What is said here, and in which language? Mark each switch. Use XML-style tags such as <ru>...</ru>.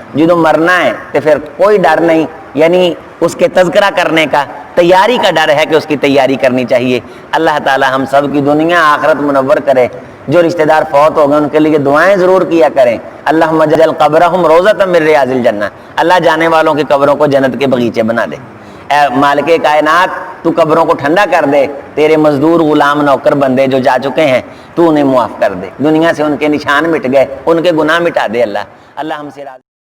<pa>جدوں مرنا ہے</pa> <ur>تو پھر کوئی ڈر نہیں، یعنی اس کے تذکرہ کرنے کا، تیاری کا ڈر ہے کہ اس کی تیاری کرنی چاہیے. اللہ تعالیٰ ہم سب کی دنیا آخرت منور کرے. جو رشتہ دار فوت ہو گئے ان کے لیے دعائیں ضرور کیا کریں.</ur> <ar>اللہم اجعل قبرہم روضۃ من ریاض الجنہ،</ar> <ur>اللہ جانے والوں کی قبروں کو جنت کے باغیچے بنا دے. اے مالک کائنات، تو قبروں کو ٹھنڈا کر دے. تیرے مزدور غلام نوکر بندے جو جا چکے ہیں تو انہیں معاف کر دے. دنیا سے ان کے نشان مٹ گئے، ان کے گناہ مٹا دے. اللہ ہم سے راضی</ur>